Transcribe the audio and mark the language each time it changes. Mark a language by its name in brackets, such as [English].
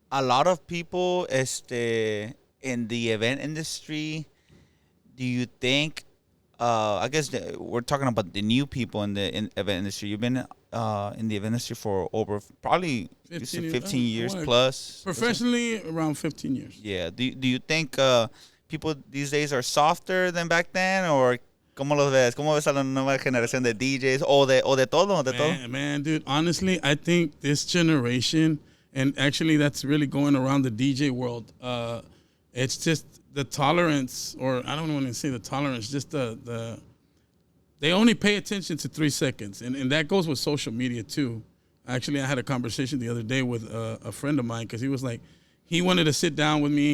[English] A lot of people in the event industry, do you think, I guess we're talking about the new people in the event industry. You've been in the industry for over probably 15 years plus. Professionally, around 15 years. Yeah. Do you think people these days are softer than back then, or [Spanish] cómo los ves? ¿Cómo ves a la nueva generación de DJs o de todo, de todo? [English] Man, dude, honestly, I think this generation, and actually that's really going around the DJ world, it's just the tolerance, or I don't want to say the tolerance, just the they only pay attention to 3 seconds. And that goes with social media too. Actually, I had a conversation the other day with a friend of mine, because he was like, he wanted to sit down with me.